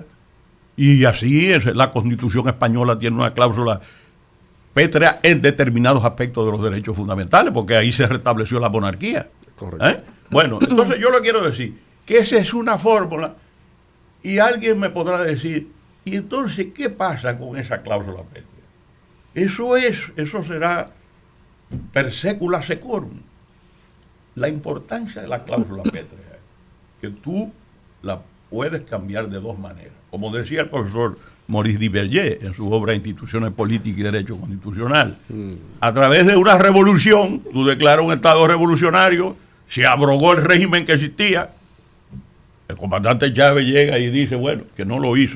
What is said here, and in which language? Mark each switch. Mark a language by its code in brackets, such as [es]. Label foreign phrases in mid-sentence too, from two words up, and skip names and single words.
[es] Y así es, la Constitución española tiene una cláusula pétrea en determinados aspectos de los derechos fundamentales, porque ahí se restableció la monarquía. Correcto. Bueno, entonces yo le quiero decir que esa es una fórmula y alguien me podrá decir, ¿y entonces qué pasa con esa cláusula pétrea? Eso será [la] per secula secorum. [es] La importancia de la cláusula pétrea es que tú la puedes cambiar de 2 maneras. Como decía el profesor Maurice Duverger en su obra Instituciones Políticas y Derecho Constitucional, a través de una revolución, tú declaras un estado revolucionario, se abrogó el régimen que existía, el comandante Chávez llega y dice, bueno, que no lo hizo.